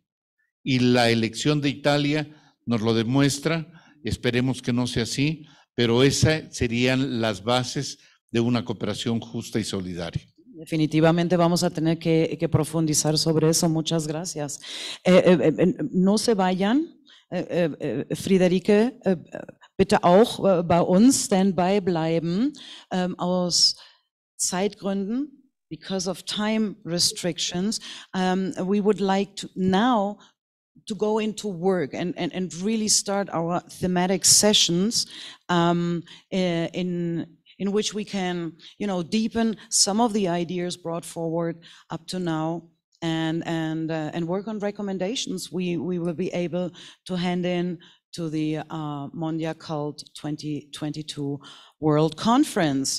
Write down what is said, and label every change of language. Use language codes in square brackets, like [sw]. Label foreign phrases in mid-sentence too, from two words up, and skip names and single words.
[es] Y la elección de Italia nos lo demuestra, esperemos que no sea así, pero esas serían las bases de una cooperación justa y solidaria. Definitivamente vamos a tener que profundizar sobre eso. Muchas gracias. No se vayan. [de] Friederike, bitte auch bei uns Standby bleiben. Aus Zeitgründen, [en] because of time restrictions, we would like to now to go into work and really start our thematic sessions in which we can, deepen some of the ideas brought forward up to now and work on recommendations we will be able to hand in to the MONDIACULT 2022 World Conference.